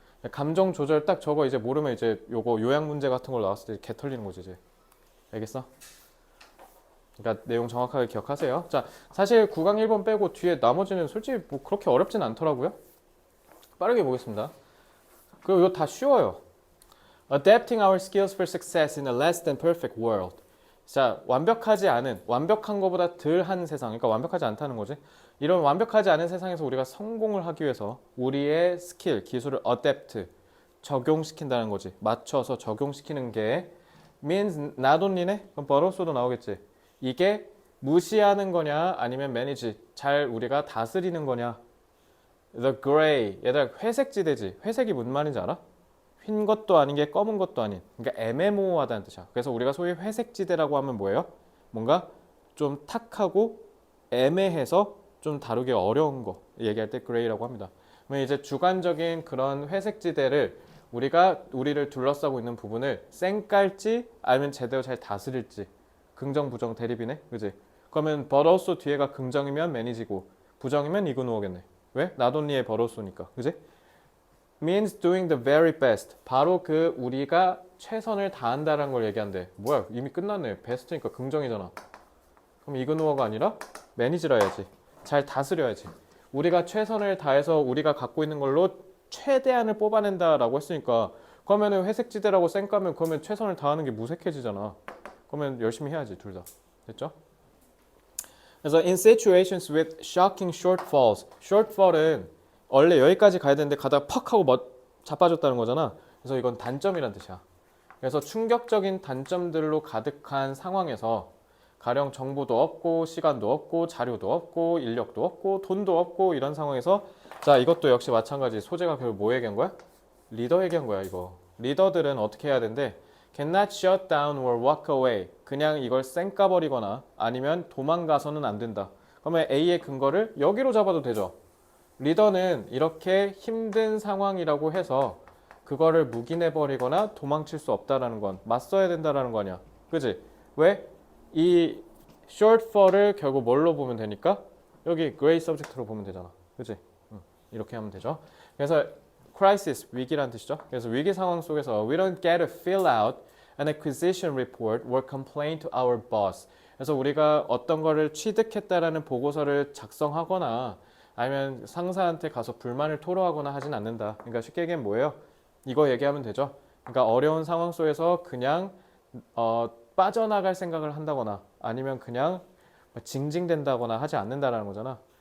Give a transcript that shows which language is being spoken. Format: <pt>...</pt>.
<ko>감정 조절 딱 저거 이제 모르면 이제 요거 요약 문제 같은 걸 나왔을 때 개 털리는 거지 이제. 알겠어? 그러니까 내용 정확하게 기억하세요. 자, 사실 9강 1번 빼고 뒤에 나머지는 솔직히 뭐 그렇게 어렵진 않더라고요. 빠르게 보겠습니다. 그리고 이거 다 쉬워요.</ko> <en>Adapting our skills for success in a less than perfect world.</en> <ko>자, 완벽한 것보다 덜한 세상, 그러니까 완벽하지 않다는 거지. 이런 완벽하지 않은 세상에서 우리가 성공을 하기 위해서 우리의 스킬, 기술을 adapt, 적용시킨다는 거지. 맞춰서 적용시키는 게</ko> <en>means not only</en> <ko>네? 그럼</ko> <en>but also</en> <ko>도 나오겠지. 이게 무시하는 거냐 아니면 manage, 잘 우리가 다스리는 거냐. The gray, 얘들아 회색 지대지. 회색이 무슨 말인지 알아? 흰 것도 아닌 게 검은 것도 아닌, 그러니까 애매모호하다는 뜻이야. 그래서 우리가 소위 회색지대라고 하면 뭐예요? 뭔가 좀 탁하고 애매해서 좀 다루기 어려운 거 얘기할 때 그레이라고 합니다. 그러면 이제 주관적인 그런 회색지대를 우리를 둘러싸고 있는 부분을 쌩깔지 아니면 제대로 잘 다스릴지. 긍정 부정 대립이네, 그지? 그러면 but also 뒤에가 긍정이면 매니지고 부정이면 이그노어겠네. 왜?</ko> <en>not only의 but also니까,</en> <ko>그지?</ko> <en>means doing the very best.</en> <ko>바로 그 우리가 최선을 다한다는 걸 얘기한대. 뭐야, 이미 끝났네. 베스트니까 긍정이잖아. 그럼 이그노어가 아니라 매니지라 해야지. 잘 다스려야지. 우리가 최선을 다해서 우리가 갖고 있는 걸로 최대한을 뽑아낸다라고 했으니까 그러면 회색지대라고 쌩까면 그러면 최선을 다하는 게 무색해지잖아. 그러면 열심히 해야지, 둘 다. 됐죠? 그래서</ko> <en>in situations with shocking shortfalls.</en> <ko>shortfall은 원래 여기까지 가야 되는데 가다가 팍 하고 자빠졌다는 거잖아. 그래서 이건 단점이란 뜻이야. 그래서 충격적인 단점들로 가득한 상황에서 가령 정보도 없고 시간도 없고 자료도 없고 인력도 없고 돈도 없고 이런 상황에서 자, 이것도 역시 마찬가지. 소재가 결국 뭐 얘기한 거야? 리더 얘기한 거야, 이거. 리더들은 어떻게 해야 된대?</ko> <en>Cannot shut down or walk away.</en> <ko>그냥 이걸 쌩까버리거나 아니면 도망가서는 안 된다. 그러면 A의 근거를 여기로 잡아도 되죠. 리더는 이렇게 힘든 상황이라고 해서 그거를 묵인해버리거나 도망칠 수 없다라는 건 맞서야 된다라는 거 아니야. 그지? 왜? 이 shortfall을 결국 뭘로 보면 되니까 여기 gray subject로 보면 되잖아. 그지? 이렇게 하면 되죠. 그래서 crisis, 위기란 뜻이죠. 그래서 위기 상황 속에서</ko> <en>we don't get to fill out an acquisition report or complain to our boss.</en> <ko>그래서 우리가 어떤 거를 취득했다라는 보고서를 작성하거나 아니면 상사한테 가서 불만을 토로하거나 하진 않는다. 그러니까 쉽게 얘기하면 뭐예요? 이거 얘기하면 되죠. 그러니까 어려운 상황 속에서 그냥 빠져나갈 생각을 한다거나 아니면 그냥 징징댄다거나 하지 않는다라는 거잖아.</ko>